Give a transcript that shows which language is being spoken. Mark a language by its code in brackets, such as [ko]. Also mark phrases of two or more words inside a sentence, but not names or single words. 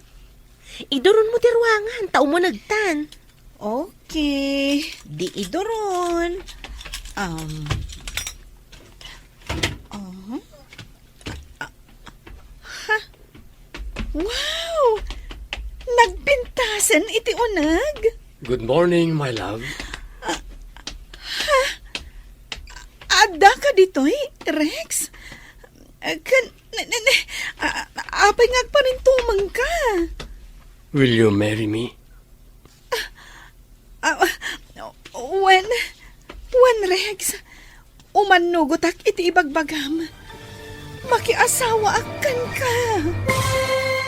[ilo] Iduron mo ti ruangan, tao mo nagtan. Okay, di idoron. Wow! Nagpintasan iti unag. [en] Good morning, my love. [ilo] Ada ka dito'y, Rex? Apay nga pa rin tumang ka. [en] Will you marry me? When Rex, [ilo] umanugot ak iti ibagbagam. Makiasawa akan ka.